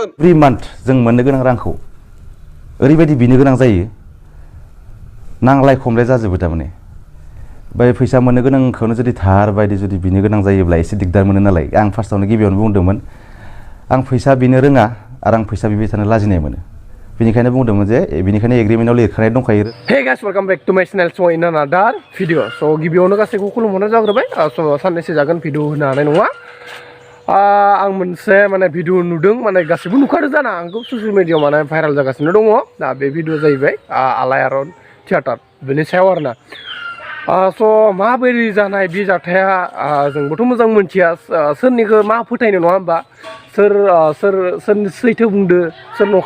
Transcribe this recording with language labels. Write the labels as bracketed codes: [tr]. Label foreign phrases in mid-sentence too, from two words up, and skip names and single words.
[brx] 3 month जों मोननो गोनां रांखौ ओरैबायदि बिनो गोनां जायो नांलाय खमलाय जाजोबो थारमाने बाय फैसा मोननो गोनांखौनो जुदि थार बायदि जुदि बिनो गोनां जायोब्ला एसे दिगदार मोनो नालाय आं फार्स्टआवनो गिबियावनो बुंदोंमोन आं फैसा बिनो रोङा आरो आं फैसा बिबाय थानो लाजिनाय मोनो बेनिखायनो बुंदोंमोन जे बेनिखायनो एग्रिमेन्टआव लिरखानाय दंखायो [en] Hey guys, welcome back to my channel. So in another video. [brx] So गिबियावनो गासैखौ खुलुमहरनाय जाग्रोबाय so साननैसो जागोन भिडिअ होनो हानाय नङा आं मोनसे माने भिडिअ नुदों माने गासैबो नुखादों जाना आंखौ ससियेल मिडियायाव माने भाइराल जागासिनो दङ दा बे भिडिअ जाहैबाय आलायारन थियेटार बेनि सायाव आरोना स' माबायदि जानाय बे जाथाया जोंबोथ' मोजां मोनथिया सोरनिखौ मा फोथायनो नङा होमबा सोरनि सैथो बुंदो सोर नंखाय